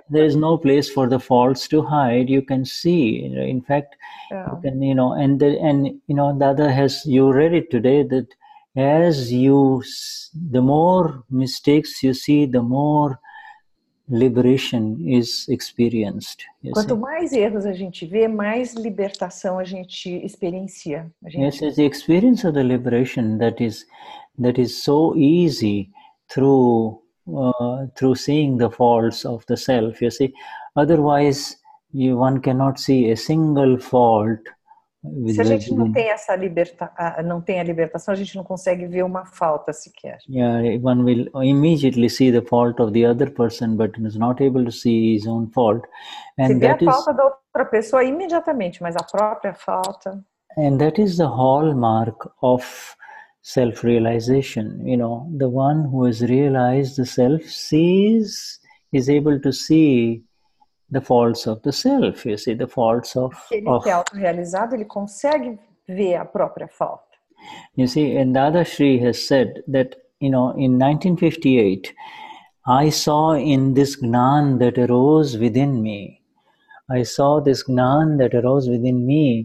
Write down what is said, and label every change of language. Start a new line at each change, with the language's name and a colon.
English: there is no place for the faults to hide. You can see, in fact, you can, and Dada has, you read it today, that as the more mistakes you see, the more liberation is experienced.
Portuguese: Quanto mais erros a gente vê, mais libertação a gente experiencia.
English: Yes, it's the experience of the liberation that is so easy through seeing the faults of the self. You see, otherwise one cannot see a single fault.
Portuguese: Se a gente não tem essa não tem a libertação, a gente não consegue ver uma falta sequer.
English: Yeah, one will immediately see the fault of the other person, but is not able to see his own fault.
Portuguese: Se vê a falta da outra pessoa imediatamente, mas a própria falta.
English: And that is the hallmark of self-realization. The one who has realized the self is able to see the faults of the self. You see, the faults of...
Portuguese: Ele que é autorrealizado, ele consegue ver a própria falta.
English: You see, and Dadashri has said that, in 1958, I saw in this Gnan that arose within me. I saw this Gnan that arose within me.